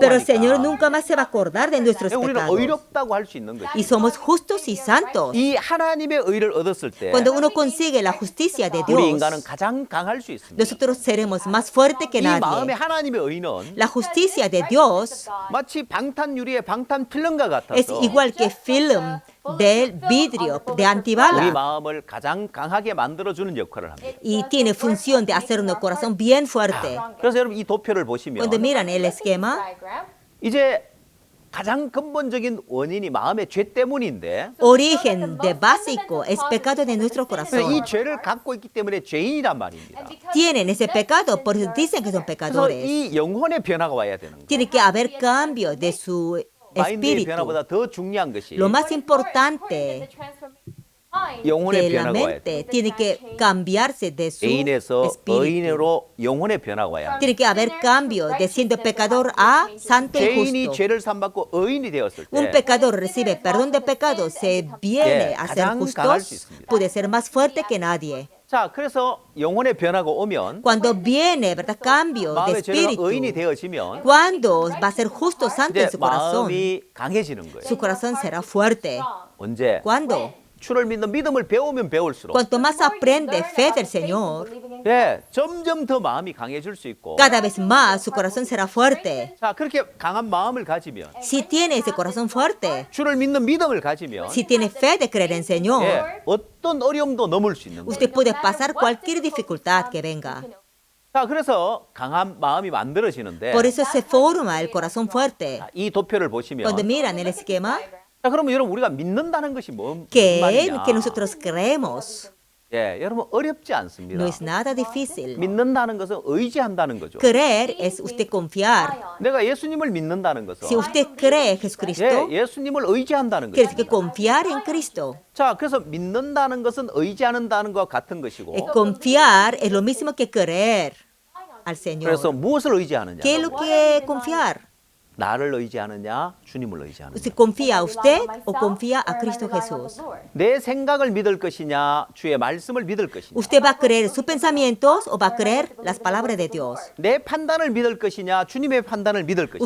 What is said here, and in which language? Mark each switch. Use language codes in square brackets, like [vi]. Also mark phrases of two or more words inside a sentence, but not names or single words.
[es] Pero el [ko] 하니까 [es] Señor nunca más se va a acordar de nuestros [ko] 예, 우리는 [es] pecados. [ko] 의롭다고 할 수 있는 거죠. [es] Y somos justos y santos. [ko] 이 하나님의 의를 얻었을 때 [es] Cuando uno consigue la justicia de [ko] 우리 [es] Dios, [ko] 인간은 가장 강할 수 있습니다. [es] nosotros seremos más fuertes que [ko] 이 마음에 [es] nadie. [ko] 하나님의 의는 [es] La justicia de Dios [ko] 마치 방탄유리의 방탄필름과 [es] es [ko] 같아서 [es] igual que film del vidrio de [ko] 우리 [es] antibala [ko] 마음을 가장 강하게 만들어주는 역할을 합니다. [es] y tiene función de hacer nuestro corazón bien fuerte. [ko] 그래서 여러분 이 도표를 보시면 [es] Cuando miran el esquema, [ko] 이제 가장 근본적인 원인이 마음의 죄 때문인데 [es] origen de básico es pecado de nuestro [ko] 이 [es] corazón. [ko] 죄를 갖고 있기 때문에 죄인이란 말입니다. [es] Tienen ese pecado, por eso dicen que son [ko] 그래서 [es] pecadores. [ko] 이 영혼의 변화가 와야 되는 거예요. [es] Tiene que haber cambio de su [ko] 마인드의 [es] espíritu. [ko] 변화보다 더 중요한 것이 [es] Lo más importante [ko] 영혼의 [es] de la [ko] 변화가 와야 돼요. [es] mente tiene que cambiarse de su [ko] 개인에서 [es] espíritu. [ko] 의인으로 영혼의 변화가 와야 돼요. [es] Tiene que haber cambio de siendo pecador a santo y [ko] 죄인이 [es] justo. [ko] 죄를 삼받고 의인이 되었을 [es] Un [ko] 때 [es] pecador recibe perdón de pecado, se viene a ser [ko] 가장 강할 수 [es] justo, [ko] 있습니다. [es] puede ser más fuerte que nadie. [ko] 자, 그래서 영혼의 변화가 오면 [es] Cuando viene, ¿verdad? Cambio de [ko] 마음의 죄가 의인이 [es] espíritu. [ko] 되어지면 [es] Cuando va a ser justo, santo en [ko] 이제 [es] su corazón, [ko] 마음이 강해지는 거예요. [es] su corazón será fuerte. [ko] 언제? [es] ¿Cuándo? [ko] 주를 믿는 믿음을 배우면 배울수록 [es] Cuanto más aprende fe del Señor, [ko] 예, 점점 더 마음이 강해질 수 있고 [es] cada vez más su corazón será fuerte. [ko] 자, 그렇게 강한 마음을 가지면 [es] Si tiene ese corazón fuerte, [ko] 주를 믿는 믿음을 가지면 [es] si tiene fe de creer en Señor, [ko] 예, 어떤 어려움도 넘을 수 있는 거예요. [es] usted puede pasar cualquier dificultad que venga. [ko] 자, 그래서 강한 마음이 만들어지는데 [es] Por eso se forma el corazón fuerte. [ko] 이 도표를 보시면 [es] Cuando miran el esquema, [ko] 자, 그러면 여러분 우리가 믿는다는 것이 무슨 [es] ¿qué es [ko] 말이냐? [es] que nosotros creemos? [ko] 예, 여러분 어렵지 않습니다. [es] No es nada difícil. [ko] 믿는다는 것은 의지한다는 거죠. [es] Creer es usted confiar. [ko] 내가 예수님을 믿는다는 것은 [es] Si usted cree en Jesucristo, [ko] 예수님을 의지한다는 [es] quiere decir que [ko] 것입니다. [es] confiar en Cristo. [ko] 자, 그래서 믿는다는 것은 의지하는다는 것과 같은 것이고 [es] Confiar es lo mismo que creer al [ko] 그래서 [es] Señor. [ko] 무엇을 의지하느냐? [es] ¿Qué es lo que confiar? [ko] 나를 의지하느냐, 주님을 의지하느냐. [es] ¿Usted confía a usted o confía a Cristo Jesús? [ko] 내 생각을 믿을 것이냐, 주의 말씀을 믿을 것이냐. [es] ¿Usted va a creer sus pensamientos o va a creer las palabras de Dios? [ko] 내 판단을 믿을 것이냐, 주님의 판단을 믿을 것이냐.